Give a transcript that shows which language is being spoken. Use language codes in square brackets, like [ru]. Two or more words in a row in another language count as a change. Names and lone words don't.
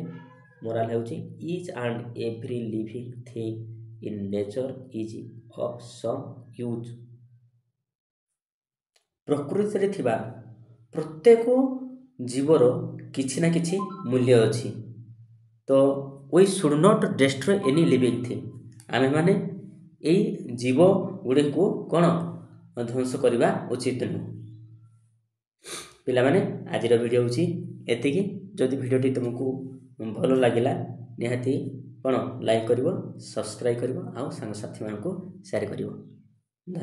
[en] ମୋରାଲ ହେଉଛି each and every living thing in nature is of some use. [or] ପ୍ରକୃତିରେ ଥିବା ପ୍ରତ୍ୟେକ ଜୀବର କିଛି ନା କିଛି ମୂଲ୍ୟ ଅଛି। [en] ତ we should not destroy any living thing, [or] ଆମେମାନେ ଏଇ ଜୀବ ଗୁଡ଼ିକୁ କ'ଣ ଧ୍ୱଂସ କରିବା ଉଚିତ ନୁହେଁ। ପିଲାମାନେ, ଆଜିର ଭିଡ଼ିଓ ହେଉଛି ଏତିକି। ଯଦି ଭିଡ଼ିଓଟି ତୁମକୁ ଭଲ ଲାଗିଲା, ନିହାତି କ'ଣ ଲାଇକ୍ କରିବ, ସବସ୍କ୍ରାଇବ୍ କରିବ, ଆଉ ସାଙ୍ଗସାଥିମାନଙ୍କୁ ସେୟାର କରିବ।